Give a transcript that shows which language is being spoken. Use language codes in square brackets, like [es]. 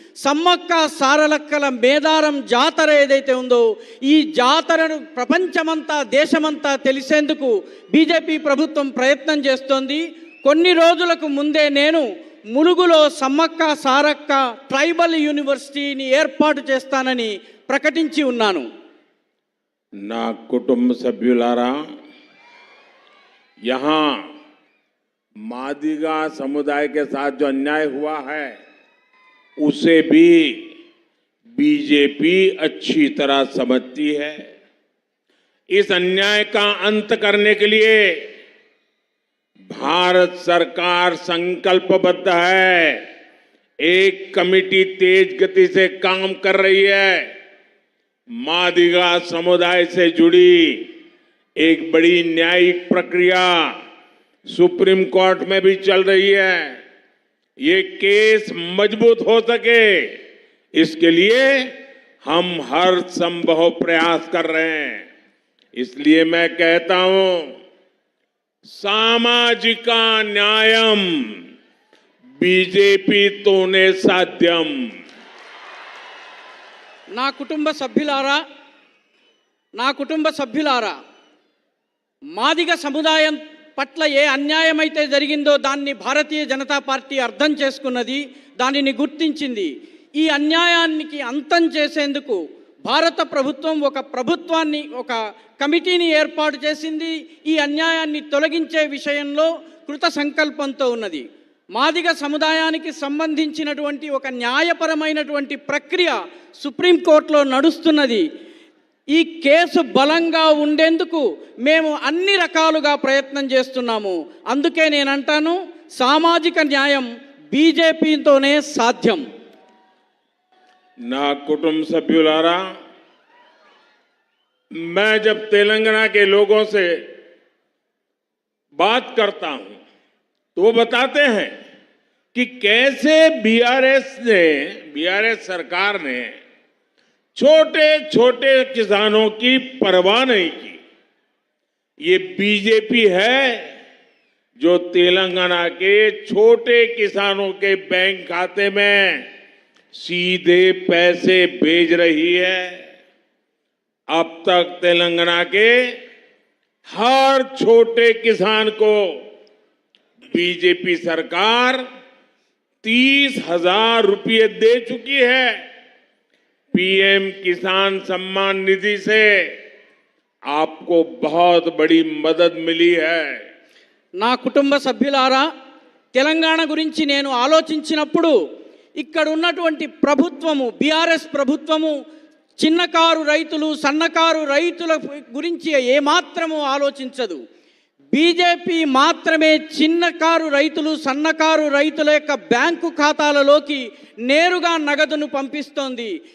[te] సమ్మక్క సారలక్కల మేడారం జాతర ఏదైతే ఉందో ఈ జాతరను ప్రపంచమంతా దేశమంతా తెలిసేందుకు బీజేపీ ప్రభుత్వం ప్రయత్నం చేస్తోంది. కొన్ని రోజులకు ముందే నేను ములుగులో సమ్మక్క సారక్క ట్రైబల్ యూనివర్సిటీని ఏర్పాటు చేస్తానని ప్రకటించి ఉన్నాను. నా కుటుంబ సభ్యులారా, [hi] यहाँ मादिगा समुदाय के साथ जो अन्याय हुआ है उसे भी बीजेपी अच्छी तरह समझती है. इस अन्याय का अंत करने के लिए भारत सरकार संकल्पबद्ध है. एक कमेटी तेज गति से काम कर रही है. मादिगा समुदाय से जुड़ी एक बड़ी न्यायिक प्रक्रिया सुप्रीम कोर्ट में भी चल रही है. ये केस मजबूत हो सके इसके लिए हम हर संभव प्रयास कर रहे हैं. इसलिए मैं कहता हूं, [te] सामाजिक न्यायम बीजेपी तोने साध्यम. నా కుటుంబ సభ్యులారా మాదిగ సముదాయం పట్ల ఏ అన్యాయమైతే జరిగిందో దాన్ని భారతీయ జనతా పార్టీ అర్థం చేసుకున్నది, దానిని గుర్తించింది. ఈ అన్యాయానికి అంతం చేసేందుకు భారత ప్రభుత్వం ఒక కమిటీని ఏర్పాటు చేసింది. ఈ అన్యాయాన్ని తొలగించే విషయంలో కృత సంకల్పంతో ఉన్నది. మాదిగ సముదాయానికి సంబంధించినటువంటి ఒక న్యాయపరమైనటువంటి ప్రక్రియ సుప్రీంకోర్టులో నడుస్తున్నది. ఈ కేసు బలంగా ఉండేందుకు మేము అన్ని రకాలుగా ప్రయత్నం చేస్తున్నాము. అందుకే నేను అంటాను, సామాజిక న్యాయం బీజేపీతోనే సాధ్యం. ना कुटुंब सभ्युलारा, [hi] मैं जब तेलंगाना के लोगों से बात करता हूं तो वो बताते हैं कि कैसे बीआरएस सरकार ने छोटे छोटे किसानों की परवाह नहीं की. ये बीजेपी है जो तेलंगाना के छोटे किसानों के बैंक खाते में सीधे पैसे भेज रही है. अब तक तेलंगाना के हर छोटे किसान को बीजेपी सरकार 30,000 रुपये दे चुकी है. पीएम किसान सम्मान निधि से आपको बहुत बड़ी मदद मिली है. [te] నా కుటుంబ సభ్యులారా, తెలంగాణ గురించి నేను ఆలోచించినప్పుడు ఇక్కడ ఉన్నటువంటి ప్రభుత్వము, బీఆర్ఎస్ ప్రభుత్వము చిన్నకారు రైతులు, సన్నకారు రైతుల గురించి ఏమాత్రము ఆలోచించదు. బీజేపీ మాత్రమే చిన్నకారు రైతులు, సన్నకారు రైతుల యొక్క బ్యాంకు ఖాతాలలోకి నేరుగా నగదును పంపిస్తోంది.